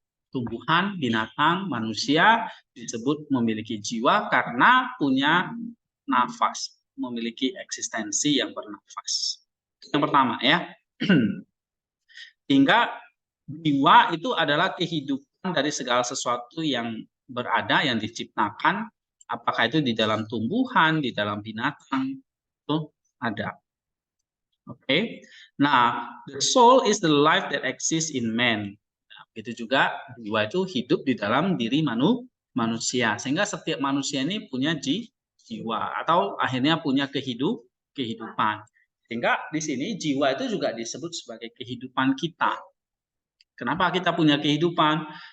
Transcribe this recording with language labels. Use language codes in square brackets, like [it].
[id] Tumbuhan, binatang, manusia disebut memiliki jiwa karena punya nafas, memiliki eksistensi yang bernafas. Yang pertama ya. Hingga jiwa itu adalah kehidupan dari segala sesuatu yang berada, yang diciptakan, apakah itu di dalam tumbuhan, di dalam binatang, itu ada. Oke. [en] Nah, the soul is the life that exists in man. [id] Nah, begitu juga jiwa itu hidup di dalam diri manusia. Sehingga setiap manusia ini punya jiwa atau akhirnya punya kehidupan. Sehingga di sini jiwa itu juga disebut sebagai kehidupan kita. Kenapa kita punya kehidupan?